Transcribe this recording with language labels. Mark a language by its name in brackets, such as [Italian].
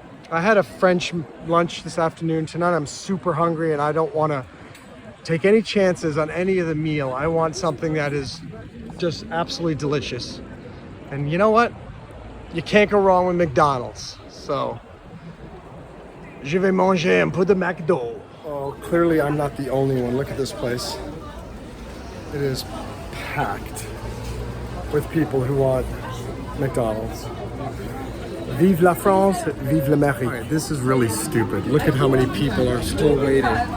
[English] I had a French lunch this afternoon. Tonight I'm super hungry and I don't want to take any chances on any of the meal. I want something that is just absolutely delicious. And you know what? You can't go wrong with McDonald's. [French] So, je vais manger un peu de McDo. [English] Oh, clearly I'm not the only one. Look at this place. It is packed with people who want McDonald's. [French] Vive la France, vive l'Amérique. [English] Right, this is really stupid. Look at how many people are still waiting.